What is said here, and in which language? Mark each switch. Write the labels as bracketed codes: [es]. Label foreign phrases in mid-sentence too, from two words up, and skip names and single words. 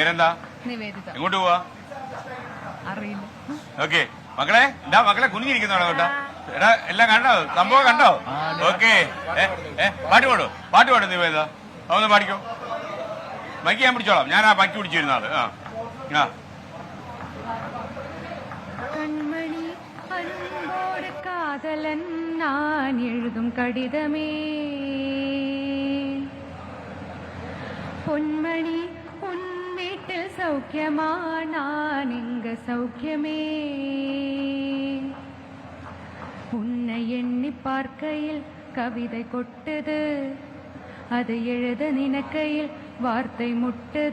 [ml] എങ്ങോട്ട് പോവാ? അറിയില്ല. ഓക്കെ മക്കളെ എന്താ മക്കളെ കുനിഞ്ഞിരിക്കുന്നോ കേട്ടോ? എടാ എല്ലാം കണ്ടോ? സംഭവം കണ്ടോ? ഓക്കെ പാട്ട് പാടും നീ ഏതാ? അതൊന്ന് പാടിക്കോ. മൈക്ക് ഞാൻ പിടിച്ചോളാം. ഞാൻ ആ മൈക്ക് പിടിച്ചിരുന്ന ആള്. ആ [ta] கண்மணி அன்போடு காதலன் நான் எழுதும் கடிதமே, பொன்மணி உன் வீட்டில் சௌக்கியமா, நான் இங்க சௌக்கியமே, உன்னை எண்ணி பார்க்கையில் கவிதை கொட்டுது, அது எழுத நினைக்கையில் வார்த்தை முட்டுது.